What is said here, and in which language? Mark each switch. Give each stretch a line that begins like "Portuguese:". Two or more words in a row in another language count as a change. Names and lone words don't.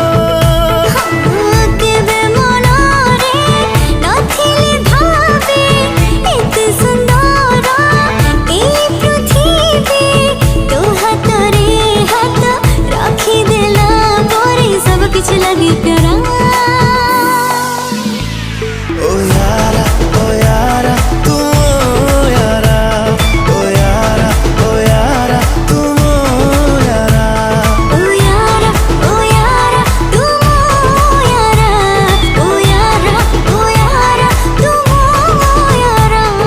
Odia: କେବେ ମନରେ ନଥିଲେ ଭାବେ ଏତେ ସୁନ୍ଦର ଏ ପୃଥ୍ୱୀ ତୋ ହାତରେ ହାଥ ରଖି ଦେଲା ପରେ ସବ କିଛି ଲଗି ପ୍ୟାରା
Hindi: ओ यारा तू ओ यारा ओ यारा तू ओ यारा ओ यारा तू ओ यारा ओ यारा तू ओ यारा